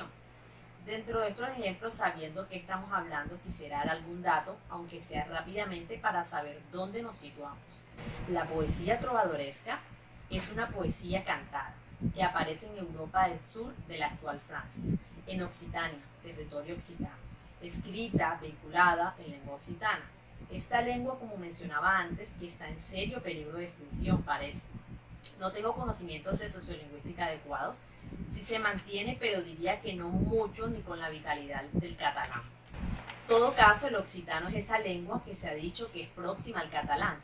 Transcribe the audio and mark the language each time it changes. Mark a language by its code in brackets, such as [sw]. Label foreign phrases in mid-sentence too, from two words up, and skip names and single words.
[es] Dentro de estos ejemplos, sabiendo que estamos hablando, quisiera dar algún dato, aunque sea rápidamente, para saber dónde nos situamos. La poesía trovadoresca es una poesía cantada que aparece en Europa del Sur de la actual Francia, en Occitania, territorio occitano, escrita, vehiculada en lengua occitana. Esta lengua, como mencionaba antes, que está en serio peligro de extinción, parece. No tengo conocimientos de sociolingüística adecuados, si se mantiene, pero diría que no mucho ni con la vitalidad del catalán. En todo caso, el occitano es esa lengua que se ha dicho que es próxima al catalán.